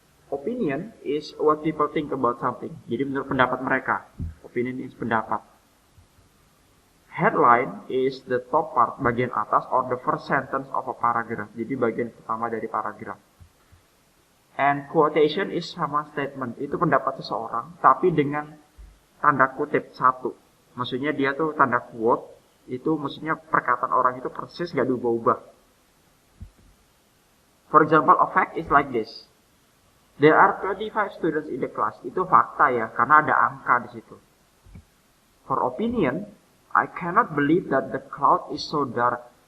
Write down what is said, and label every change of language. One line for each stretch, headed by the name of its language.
English: Opinion is what people think about something.
Indonesian: Jadi menurut pendapat mereka.
English: Opinion is pendapat. Headline is the top part,
Indonesian: bagian atas,
English: or the first sentence of a paragraph.
Indonesian: Jadi bagian pertama dari paragraf.
English: And quotation is sama statement.
Indonesian: Itu pendapat seseorang, tapi dengan tanda kutip satu. Maksudnya dia tuh tanda quote, itu maksudnya perkataan orang itu persis gak diubah-ubah.
English: For example, a fact is like this. There are 25 students in the class.
Indonesian: Itu fakta ya, karena ada angka di situ.
English: For opinion, I cannot believe that the cloud is so dark.